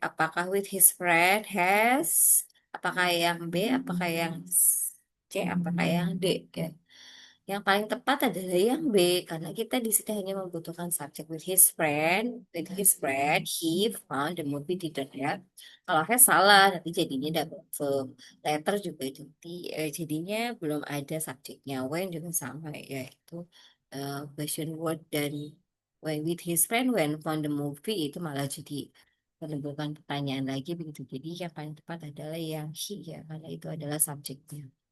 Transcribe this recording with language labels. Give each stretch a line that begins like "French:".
Indonesian: Apakah
English: with his friend has?
Indonesian: Apakah yang B? Apakah yang C? Apakah yang D? Ya. Yang paling tepat adalah yang B, karena kita di sini hanya membutuhkan subjek
English: with his friend. With his friend, he found the movie theater ya.
Indonesian: Kalau has salah, nanti jadinya double verb. Letter juga nanti jadinya belum ada subjeknya. When juga sama, yaitu question word dan
English: when with his friend when found the movie
Indonesian: itu malah jadi menimbulkan pertanyaan lagi begitu. Jadi yang paling tepat adalah yang he ya, karena itu adalah subjeknya.